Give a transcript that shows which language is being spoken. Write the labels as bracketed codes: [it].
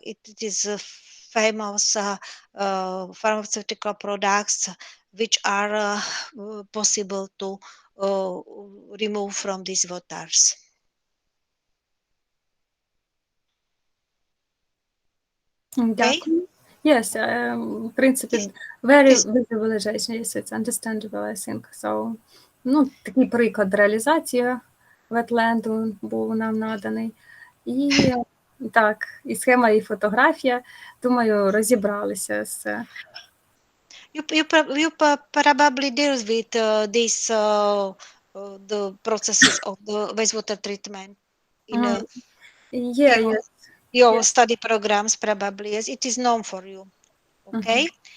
[en] It is famous pharmaceutical products which are possible to remove from these waters. [uk] Дякую. [en] Yes, [uk] в принципі, [en] very visualization, yes, it's understandable, I think. [uk] So, такий приклад реалізації ветленду був нам наданий. І так, і схема, і фотографія, думаю, розібралися з... [en] You probably deal with the processes of the wastewater treatment in your study programs, probably, as it is known for you. Okay.